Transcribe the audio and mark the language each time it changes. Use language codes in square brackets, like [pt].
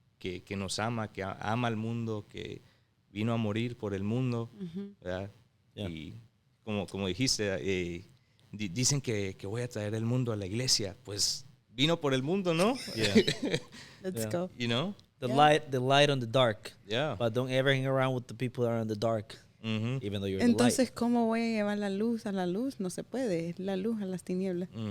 [es] Que nos ama, que ama al mundo, que vino a morir por el mundo, ¿verdad? [en] Yeah. [es] Y como dijiste, dicen que voy a traer el mundo a la iglesia. Pues vino por el mundo, ¿no? [en] Yeah. Let's go. You know? The light on the dark. Yeah. But don't ever hang around with the people that are in the dark. Even though you're the light. [es] Entonces, ¿cómo voy a llevar la luz a la luz? No se puede. La luz a las tinieblas.